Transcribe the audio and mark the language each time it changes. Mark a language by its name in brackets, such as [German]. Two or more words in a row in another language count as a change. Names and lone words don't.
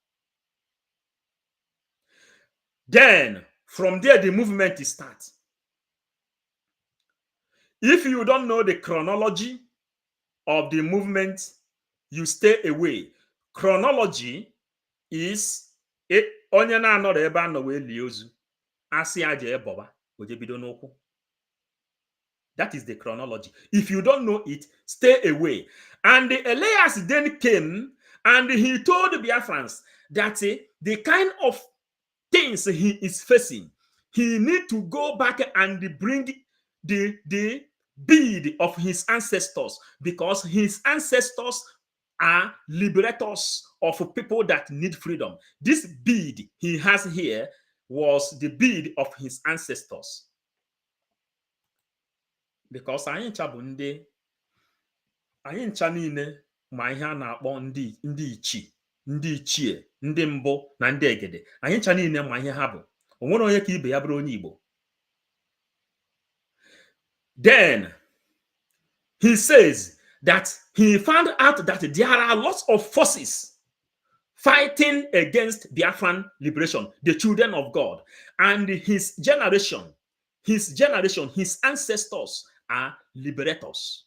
[English] Then from there, the movement starts. If you don't know the chronology of the movement, you stay away. Chronology is [Igbo] onye na-anọrọ ebe a nọ wee lie ozu asị aja eboba oje bido n'ụkwụ. [English] That is the chronology. If you don't know it, stay away. And Elias then came and he told the Biafrans that the kind of things he is facing, he need to go back and bring the bead of his ancestors, because his ancestors are liberators of people that need freedom. This bead he has here was the bead of his ancestors. [Igbo] Because anyị ncha bụ ndị anyị ncha niile ma ihe a na-akpọ ndị ichie, ndị mbụ na ndị egede. Anyị ncha niile ma ihe ha bụ. O nwere onye ka ibe ya bụrụ onye Igbo. [English] Then he says that he found out that there are lots of forces fighting against Biafran liberation, the children of God, and his generation, his ancestors are liberators.